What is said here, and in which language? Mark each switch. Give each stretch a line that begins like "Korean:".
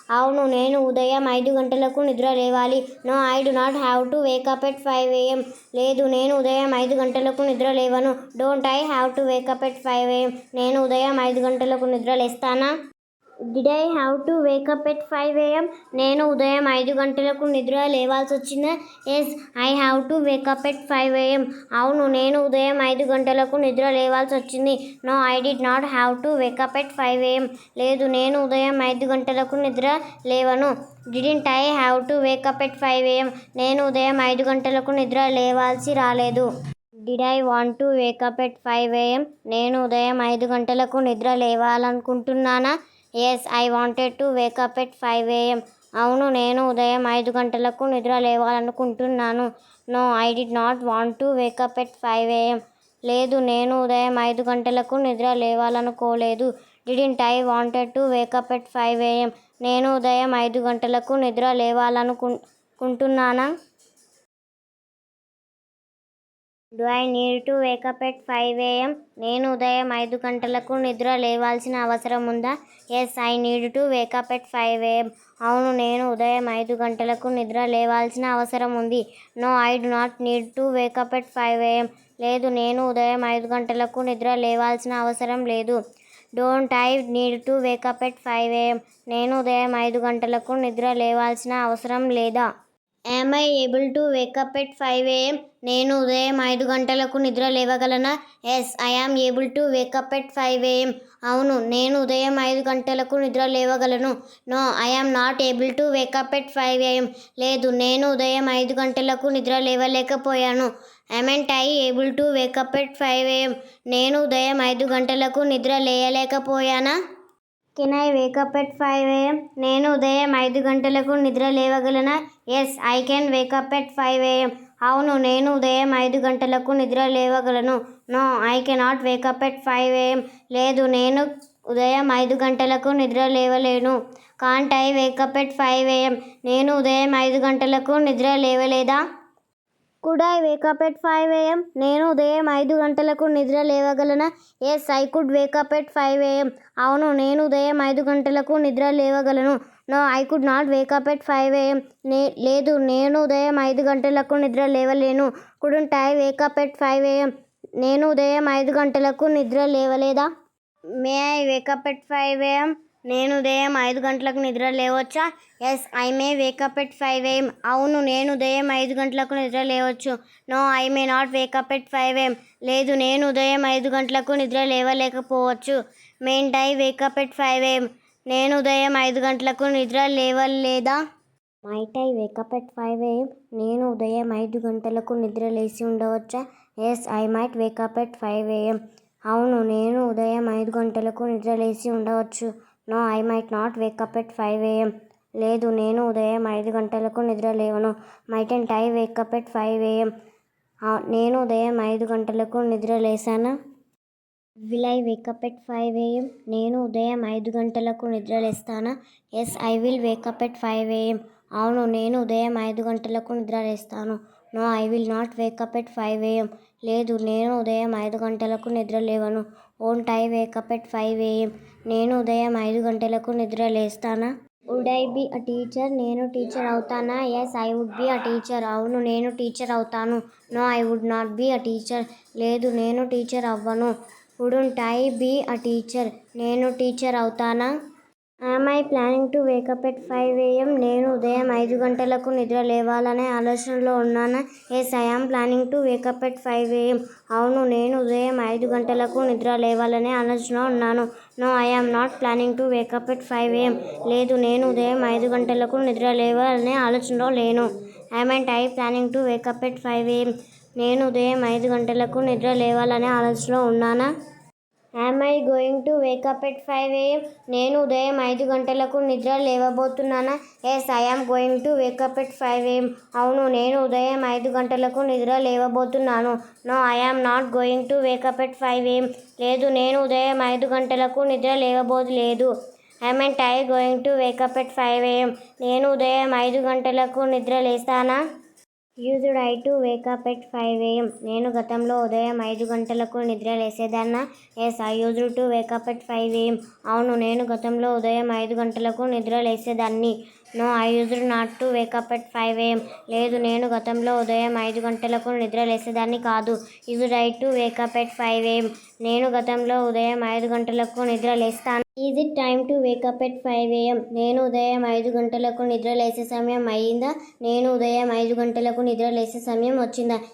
Telugu: అవును నేను ఉదయం 5 గంటలకు నిద్ర లేవాలి.
English: No, I do not have to wake up at 5 a.m.
Telugu: లేదు నేను ఉదయం 5 గంటలకు నిద్ర లేవను.
English: Don't I have to wake up at 5 a.m.
Telugu: నేను ఉదయం 5 గంటలకు నిద్ర లేస్తానా?
English: Did I have to wake up at 5 a.m?
Telugu: నేను ఉదయం 5 గంటలకు నిద్ర లేవాల్సి వచ్చిందా?
English: Yes, I have to wake up at 5 a.m.
Telugu: అవును నేను ఉదయం 5 గంటలకు నిద్ర లేవాల్సి వచ్చింది.
English: No, I did not have to wake up at 5 a.m.
Telugu: లేదు నేను ఉదయం 5 గంటలకు నిద్ర లేవను.
English: Didn't I have to wake up at 5 a.m?
Telugu: నేను ఉదయం 5 గంటలకు నిద్ర లేవాల్సి రాలేదు.
English: Did I want to wake up at 5 a.m?
Telugu: నేను ఉదయం 5 గంటలకు నిద్ర లేవాలనుకుంటున్నానా?
English: Yes, I wanted to wake up at 5 a.m.
Telugu: అవును నేను ఉదయం 5 గంటలకు నిద్ర లేవాలనుకుంటున్నాను.
English: No, I did not want to wake up at 5 a.m.
Telugu: లేదు నేను ఉదయం 5 గంటలకు నిద్ర లేవాలనుకోలేదు.
English: Didn't I wanted to wake up at 5 a.m.
Telugu: నేను ఉదయం 5 గంటలకు నిద్ర లేవాలనుకుంటున్నానా?
English: Do I need to wake up at 5 a.m?
Telugu: నేను ఉదయం 5 గంటలకు నిద్ర లేవాల్సిన అవసరం ఉందా?
English: Yes, I need to wake up at 5 a.m.
Telugu: అవును నేను ఉదయం 5 గంటలకు నిద్ర లేవాల్సిన అవసరం ఉంది.
English: No, I do not need to wake up at 5 a.m.
Telugu: లేదు నేను ఉదయం 5 గంటలకు నిద్ర లేవాల్సిన అవసరం లేదు.
English: Don't I need to wake up at 5 a.m?
Telugu: నేను ఉదయం 5 గంటలకు నిద్ర లేవాల్సిన అవసరం లేదా?
English: Am I able to wake up at 5 a.m?
Telugu: నేను ఉదయం 5 గంటలకు నిద్ర లేవగలనా?
English: Yes, I am able to wake up at 5 a.m.
Telugu: అవును నేను ఉదయం 5 గంటలకు నిద్ర లేవగలను.
English: No, I am not able to wake up at 5 a.m.
Telugu: లేదు నేను ఉదయం 5 గంటలకు నిద్ర లేవలేకపోయాను.
English: Amn't I able to wake up at 5 a.m?
Telugu: నేను ఉదయం 5 గంటలకు నిద్ర లేయలేకపోయానా?
English: Can I wake up at 5 a.m?
Telugu: నేను ఉదయం 5 గంటలకు నిద్ర లేవగలనా?
English: Yes, I can wake up at 5 a.m.
Telugu: అవును నేను ఉదయం 5 గంటలకు నిద్ర లేవగలను.
English: No, I cannot wake up at 5 a.m.
Telugu: లేదు నేను ఉదయం 5 గంటలకు నిద్ర లేవలేను.
English: Can't I wake up at 5 a.m?
Telugu: నేను ఉదయం 5 గంటలకు నిద్ర లేవలేదా?
English: Could I wake up at 5 a.m?
Telugu: నేను ఉదయం 5 గంటలకు నిద్ర లేవగలనా?
English: Yes, I could wake up at 5 a.m.
Telugu: అవును నేను ఉదయం 5 గంటలకు నిద్ర లేవగలను.
English: No, I could not wake up at 5 a.m.
Telugu: లేదు నేను ఉదయం 5 గంటలకు నిద్ర లేవలేను.
English: Couldn't I wake up at 5 a.m?
Telugu: నేను ఉదయం 5 గంటలకు నిద్ర లేవలేదా?
English: May I wake up at 5 a.m?
Telugu: నేను ఉదయం 5 గంటలకు నిద్ర లేవచ్చా?
English: Yes, I may wake up at 5 a.m.
Telugu: అవును నేను ఉదయం 5 గంటలకు నిద్ర లేవచ్చు.
English: No, I may not wake up at 5 a.m.
Telugu: లేదు నేను ఉదయం 5 గంటలకు నిద్ర లేవలేకపోవచ్చు.
English: Mayn't I wake up at 5 a.m?
Telugu: నేను ఉదయం 5 గంటలకు నిద్ర లేవలేదా?
English: Might I wake up at 5 a.m?
Telugu: నేను ఉదయం 5 గంటలకు నిద్ర లేచి ఉండవచ్చా?
English: Yes, I might wake up at 5 a.m.
Telugu: అవును నేను ఉదయం 5 గంటలకు నిద్ర లేచి ఉండవచ్చు.
English: No, I might not wake up at 5 a.m.
Telugu: లేదు నేను ఉదయం 5 గంటలకు నిద్ర లేవను.
English: Mightn't I wake up at 5 a.m?
Telugu: నేను ఉదయం 5 గంటలకు నిద్ర లేసానా?
English: Will I wake up at 5 a.m?
Telugu: నేను ఉదయం 5 గంటలకు నిద్ర లేస్తానా?
English: Yes, I will wake up at 5 a.m.
Telugu: అవును నేను ఉదయం 5 గంటలకు నిద్ర లేస్తాను.
English: No, I will not wake up at 5 a.m.
Telugu: లేదు నేను ఉదయం 5 గంటలకు నిద్ర లేవను.
English: Won't I wake up at 5 a.m?
Telugu: నేను ఉదయం 5 గంటలకు నిద్ర లేస్తానా?
English: Would I be a teacher?
Telugu: నేను టీచర్ అవుతానా?
English: Yes, I would be a teacher.
Telugu: అవును నేను టీచర్ అవుతాను.
English: No, I would not be a teacher.
Telugu: లేదు నేను టీచర్ అవ్వను.
English: Wouldn't I be a teacher?
Telugu: నేను టీచర్ అవుతానా?
English: Am I planning to wake up at 5 a.m?
Telugu: నేను ఉదయం 5 గంటలకు నిద్ర లేవాలనే ఆలోచనలో ఉన్నానా?
English: Yes, I am planning to wake up at 5 a.m.
Telugu: అవును నేను ఉదయం 5 గంటలకు నిద్ర లేవాలనే ఆలోచనలో ఉన్నాను.
English: No, I am not planning to wake up at 5 a.m.
Telugu: లేదు నేను ఉదయం 5 గంటలకు నిద్ర లేవాలనే ఆలోచనలో లేను.
English: Amn't I planning to wake up at 5 a.m?
Telugu: నేను ఉదయం 5 గంటలకు నిద్ర లేవాలనే ఆలోచనలో ఉన్నానా?
English: Am I going to wake up at 5 a.m?
Telugu: నేను ఉదయం 5 గంటలకు నిద్ర లేవబోతున్నానా?
English: Yes, I am going to wake up at 5 a.m.
Telugu: అవును నేను ఉదయం 5 గంటలకు నిద్ర లేవబోతున్నాను.
English: No, I am not going to wake up at 5 a.m.
Telugu: లేదు నేను ఉదయం 5 గంటలకు నిద్ర లేవబోలేదు.
English: Haven't I going to wake up at 5 a.m.?
Telugu: నేను ఉదయం 5 గంటలకు నిద్ర లేస్తానా?
English: Used I to wake up at 5 a.m.
Telugu: నేను గతంలో ఉదయం 5 గంటలకు నిద్ర లేసేదాన్నా?
English: Yes, I used to wake up at 5 a.m.
Telugu: అవును నేను గతంలో ఉదయం 5 గంటలకు నిద్ర లేసేదాన్ని.
English: No, I used not to wake up at 5 a.m.
Telugu: లేదు నేను గతంలో ఉదయం 5 గంటలకు నిద్ర లేసేదాన్ని కాదు.
English: Used I to wake up at 5 a.m.
Telugu: నేను గతంలో ఉదయం 5 గంటలకు నిద్ర లేస్తాను.
English: Is it time to wake up at 5 a.m.?
Telugu: నేను ఉదయం 5 గంటలకు నిద్ర లేసే సమయం అయ్యిందా? నేను ఉదయం 5 గంటలకు నిద్ర లేసే సమయం వచ్చిందా?